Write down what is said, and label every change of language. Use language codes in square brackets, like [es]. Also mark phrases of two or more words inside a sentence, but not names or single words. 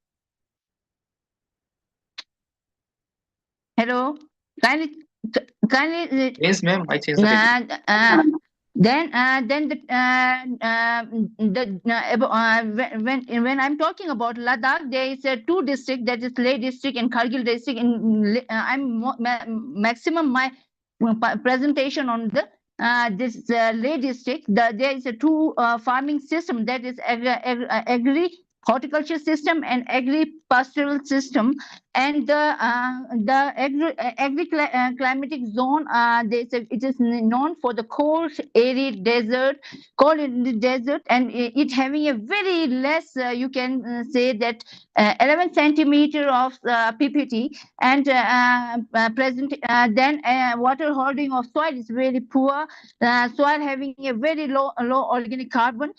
[en] Hello. Can you? Yes, ma'am. I changed the PPT. Then when I'm talking about Ladakh, there is a two district, that is Leh district and Kargil district. I'm maximum my presentation on the this Leh district. There is a two farming system, that is agri horticulture system and agri pastoral system. And the climatic zone, it is known for the cold arid desert, and it having a very less, you can say that 11 centimeter of PPT, and present then water holding of soil is very poor, soil having a very low organic carbon.